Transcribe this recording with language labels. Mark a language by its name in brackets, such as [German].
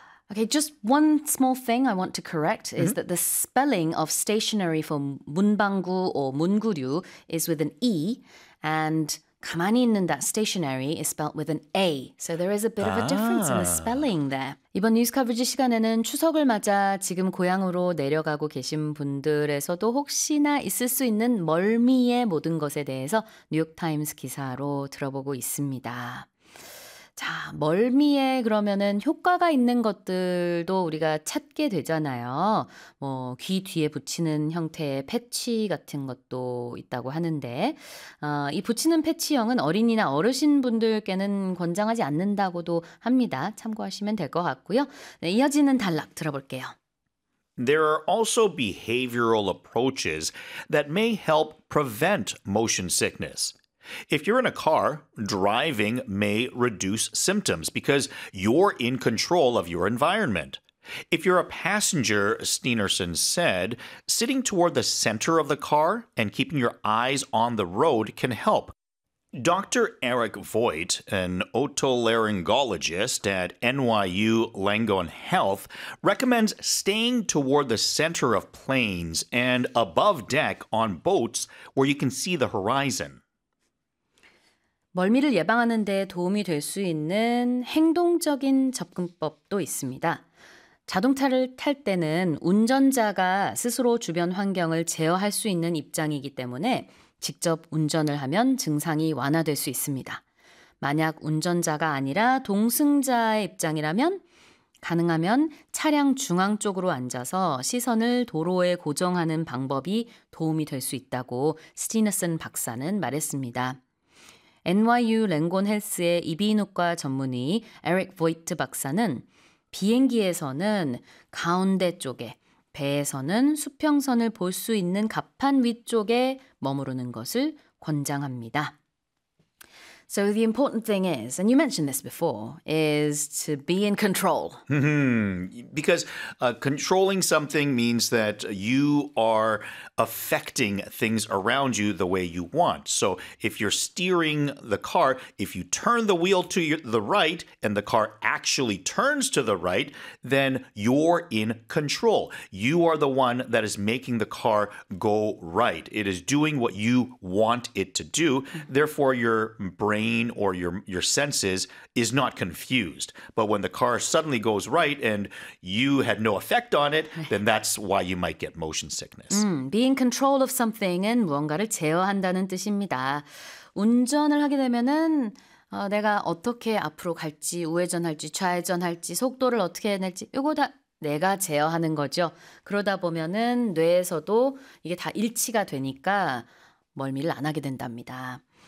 [English] Okay, just one small thing I want to correct is that the spelling of stationery for 문방구 or 문구류 is with an E, and [Korean] 가만히 있는 [English] that stationery is spelled with an A. So there is a bit of a difference in the spelling there. [Korean] 이번 뉴스 커버지 시간에는 추석을 맞아 지금 고향으로 내려가고 계신 분들에서도 혹시나 있을 수 있는 멀미의 모든 것에 대해서 뉴욕타임스 기사로 들어보고 있습니다. 자, 멀미에 그러면은 효과가 있는 것들도 우리가 찾게 되잖아요. 뭐 귀 뒤에 붙이는 형태의 패치 같은 것도 있다고 하는데 이 붙이는 패치형은 어린이나 어르신분들께는 권장하지 않는다고도 합니다. 참고하시면 될 것 같고요. 네, 이어지는 단락 들어볼게요. [English] There are also behavioral approaches that may help prevent motion sickness. If you're in a car, driving may reduce symptoms because you're in control of your environment. If you're a passenger, Steenerson said, sitting toward the center of the car and keeping your eyes on the road can help. Dr. Eric Voigt, an otolaryngologist at NYU Langone Health, recommends staying toward the center of planes and above deck on boats where you can see the horizon. [Korean] 멀미를 예방하는 데 도움이 될 수 있는 행동적인 접근법도 있습니다. 자동차를 탈 때는 운전자가 스스로 주변 환경을 제어할 수 있는 입장이기 때문에 직접 운전을 하면 증상이 완화될 수 있습니다. 만약 운전자가 아니라 동승자의 입장이라면 가능하면 차량 중앙 쪽으로 앉아서 시선을 도로에 고정하는 방법이 도움이 될 수 있다고 스티너슨 박사는 말했습니다. NYU 랭곤 헬스의 이비인후과 전문의 에릭 보이트 박사는 비행기에서는 가운데 쪽에, 배에서는 수평선을 볼 수 있는 갑판 위쪽에 머무르는 것을 권장합니다. [English] So the important thing is, and you mentioned this before, is to be in control. Because controlling something means that you are affecting things around you the way you want. So if you're steering the car, if you turn the wheel to the right and the car actually turns to the right, then you're in control. You are the one that is making the car go right. It is doing what you want it to do. Therefore, your brain or your senses is not confused. But when the car suddenly goes right and you had no effect on it, then that's why you might get motion sickness. Be in control of something은 [Korean] 무언가를 제어한다는 뜻입니다. 운전을 하게 되면은 내가 어떻게 앞으로 갈지, 우회전할지, 좌회전할지, 속도를 어떻게 낼지 이거 다 내가 제어하는 거죠. 그러다 보면은 뇌에서도 이게 다 일치가 되니까 멀미를 안 하게 된답니다.